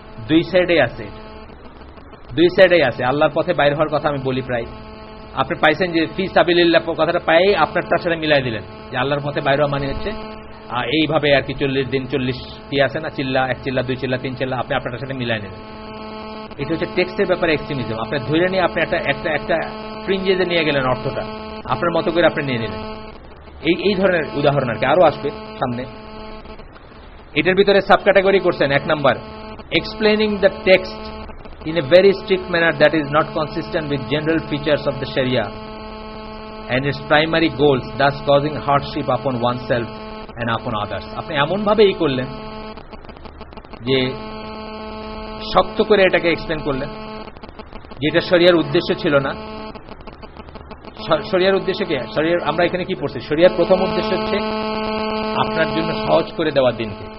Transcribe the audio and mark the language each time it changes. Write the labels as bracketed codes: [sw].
[bn] দুই সাইডেই আছে, দুই সাইডেই আছে। আল্লাহর পথে বাইর হওয়ার কথা আমি বলি প্রায়, আপনি পাইছেন যে ফি সাবিলিল্লাহ কথাটা পাই আপনার তার সাথে মিলাই দিলেন যে আল্লাহর পথে বাইর হওয়া মানে হচ্ছে এইভাবে আর কি 40 দিন 40 কি আছে না, চিল্লা, 1 চিল্লা 2 চিল্লা 3 চিল্লা, আপনি আপনার সাথে মিলাই নেবেন। এটা হচ্ছে টেক্সটের ব্যাপারে এক্সট্রিমিজম। আপনি ধরে নিয়ে আপনি একটা ফ্রিঞ্জেজে নিয়ে গেলেন, অর্থটা আপনার মতো করে আপনি নিয়ে নিলেন। এই ধরনের উদাহরণ আর কি আরো আসবে সামনে। এটার ভিতরে সাব ক্যাটাগরি করছেন। [en] 1 number, explaining the text in a very strict manner that is not consistent with general features of the Sharia and its primary goals, thus causing hardship upon oneself and upon others. [bn] আপনি এমন ভাবে এই করলেন যে শক্ত করে এটাকে explain করলেন, যেটা শরিয়ার উদ্দেশ্য ছিল না। শরিয়ার উদ্দেশ্য কি? শরিয়ার আমরা এখানে কি পড়ছি? শরিয়ার প্রথম উদ্দেশ্য হচ্ছে আপনার জন্য সহজ করে দেওয়ার দিনকে।